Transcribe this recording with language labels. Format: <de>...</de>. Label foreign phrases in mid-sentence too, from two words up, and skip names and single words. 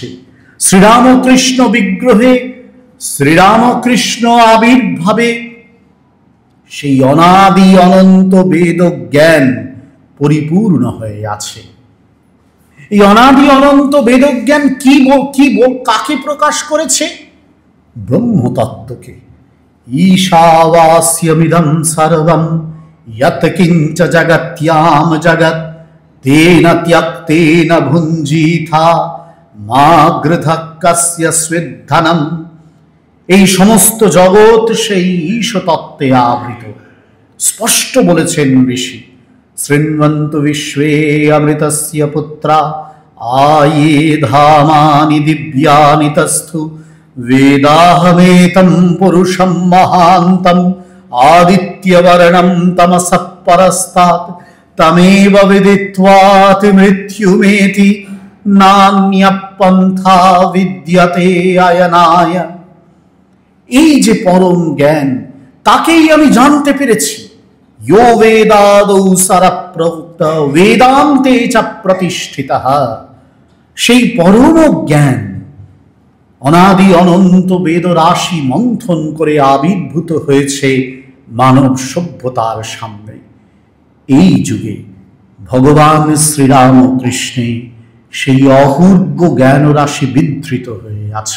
<bn>শ্রীরামকৃষ্ণ বিগ্রহে, শ্রীরামকৃষ্ণ আবির্ভাবে সেই অনাদি অনন্ত বেদ জ্ঞান পরিপূর্ণ হয়ে আছে। এই অনাদি অনন্ত বেদ জ্ঞান কাকে প্রকাশ করেছে?</bn> <sa>ব্রহ্মতত্ত্বকে। ঈশাবাস্যমিদং সর্বম यत् किंच जगत्याम जगत् तेन त्यक्तेन भुञ्जीथा मा गृधः कस्य स्विद्धनम्।</sa> <bn>এই সমস্ত জগৎ সেই ঈশতত্ত্বে আবৃত। স্পষ্ট বলেছেন ঋষি,</bn> <sa>শৃণ্বন্তু বিশ্বে অমৃতস্য পুত্রা আয়ে ধামানি দিব্যানি তস্থু বেদাহমেতম পুরুষম মহান্তম আদিত্যবর্ণম তমসঃ পরস্তাৎ তমেব বিদিত্বাতি মৃত্যুমেতি নান্য পন্থা বিদ্যতে আয়নায়।</sa> <bn>এই যে পরম জ্ঞান, তাকেই আমি জানতে পেরেছি।</bn> <sa>यो वेदादौ सरप्रवृत्त वेदान्ते च प्रतिष्ठितः।</sa> <bn>সেই পরম জ্ঞান অনাদি অনন্ত বেদ রাশি মন্থন করে আবির্ভূত হয়েছে মানব সভ্যতার সামনে। এই যুগে ভগবান শ্রীরামকৃষ্ণে সেই অপূর্ব জ্ঞান রাশি বিধৃত হয়ে আছে।</bn>